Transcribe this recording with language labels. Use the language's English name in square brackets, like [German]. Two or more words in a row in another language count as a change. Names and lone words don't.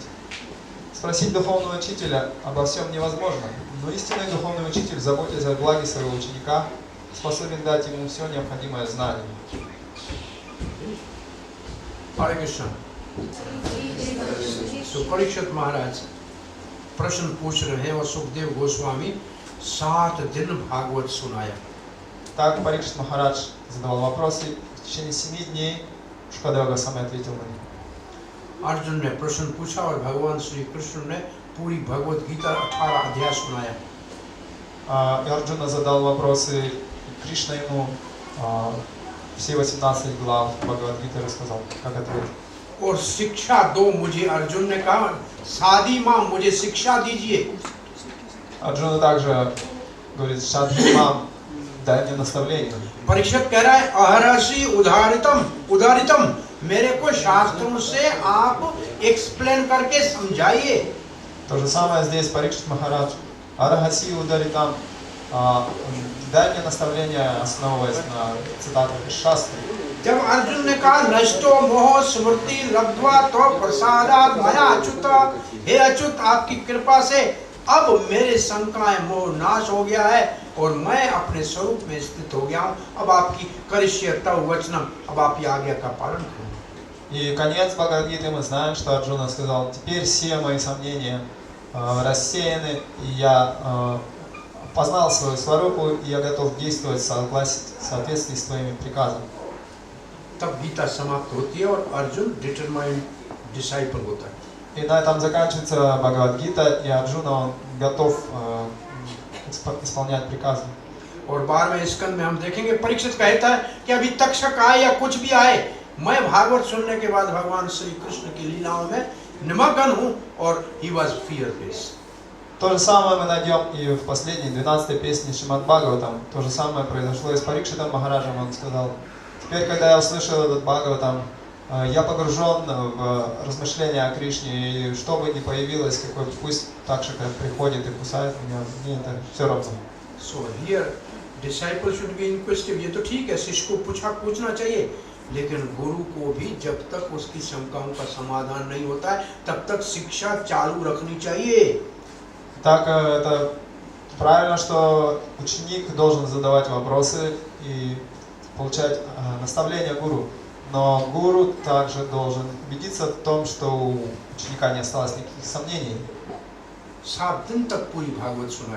[Russian] Спросить духовного учителя обо всем невозможно, но истинный духовный учитель, заботясь о благе своего ученика, способен дать ему все необходимое знание. [Sanskrit] Hare Krishna. [Hindi] So परीक्षित महाराज प्रश्न पूछ रहे हैं और सुखदेव गोस्वामी 7 दिन भागवत सुनाया। [Russian] Так Парикшит Махарадж задавал вопросы, в течение 7 дней Шукадева Госвами ответил на них. [Hindi] अर्जुन ने प्रश्न पूछा और भगवान श्री कृष्ण ने पूरी भगवत गीता 18 अध्याय सुनाया। [Russian] И Арджуна задал вопросы, и Кришна ему все 18 глав Бхагавад-гиты рассказал, как ответ. [Hindi] और शिक्षा दो मुझे, अर्जुन ने कहा [Sanskrit] सादी माँ [Hindi] मुझे शिक्षा दीजिए। [Russian] Арджуна также говорит: [Sanskrit] शाधि माम्, [Russian] дай мне наставление. [Hindi] परीक्षित कह रहा है [Sanskrit] अहर्षि उदारितम, [Hindi] मेरे को शास्त्रों से आप एक्सप्लेन करके समझाइए। [Russian] То же самое здесь Парикшит Махарадж. [Sanskrit] अर्हसि उदाहर्तुम्, [Russian] дай мне наставление, основываясь на цитатах из Шастры. [Hindi] जब अर्जुन ने कहा [Sanskrit] नष्टो मोह स्मृति लब्ध्वा तो प्रसादात मया अच्युत, [Hindi] हे अच्युत आपकी कृपा से अब मेरे शंकाएं मोह नाश हो गया है और मैं अपने स्वरूप में स्थित हो गया हूँ। अब आपकी [Sanskrit] करिष्य तव वचनम, [Hindi] अब आप आज्ञा का पालन करें। [Russian] И конец Бхагавад-гиты мы знаем, что Арджуна сказал: теперь все мои сомнения рассеяны, и я познал свою сварупу, и я готов действовать в соответствии с твоими приказами. [Hindi] तब गीता समाप्त होती है और अर्जुन [English] determined disciple [Hindi] होता है. [Russian] И на этом заканчивается Бхагавад-гита, и Арджуна он готов исполнять приказы. [Hindi] और 12वें स्कंद में हम देखेंगे परीक्षित कहता है कि अभी तक्षक आए या कुछ भी आए, मैं भागवत सुनने के बाद भगवान श्री कृष्ण की लीलाओं में निमग्न हूँ. [English] और he was fearless. [Russian] То же самое мы найдем и в последней 12-й песне Шримад Бхагаватам. То же самое произошло и с Парикшитом Махараджем. Он сказал: теперь, когда я услышал этот Бхагаватам, я погружен в размышления о Кришне, и что бы ни появилось, какой пусть Такшака приходит и кусает меня, мне это все равно. [English] So here disciple should be inquisitive. [Hindi] ये तो ठीक है, शिष्य को पूछना चाहिए, लेकिन गुरु को भी जब तक उसकी शंकाओं का समाधान नहीं होता है तब तक शिक्षा चालू रखनी चाहिए. [Russian] Так, это правильно, что ученик должен задавать вопросы и получать наставления гуру. Но гуру также должен убедиться в том, что у ученика не осталось никаких сомнений. [Hindi] 7 दिन तक पूरी भागवत सुनाई.